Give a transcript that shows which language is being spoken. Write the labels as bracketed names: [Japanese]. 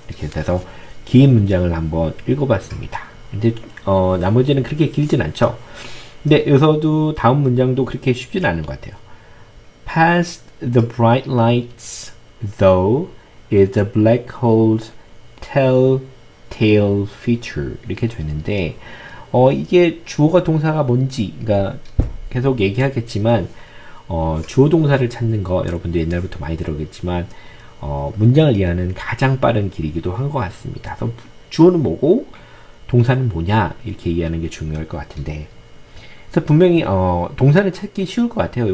[Korean] 이렇게 돼서 긴 문장을 한번 읽어봤습니다. 근데 나머지는 그렇게 길진 않죠. 근데 여기서도 다음 문장도 그렇게 쉽진 않은 것 같아요. [English] Past the bright lights, though, is the black hole's telltale feature. [Korean] 이렇게 되는데 이게 주어가 동사가 뭔지 그러니까 계속 얘기하겠지만 주어 동사를 찾는 거 여러분도 옛날부터 많이 들었겠지만 문장을 이해하는 가장 빠른 길이기도 한 것 같습니다. 그래서 주어는 뭐고 동사는 뭐냐 이렇게 이해하는 게 중요할 것 같은데 그래서 분명히 동사를 찾기 쉬울 것 같아요.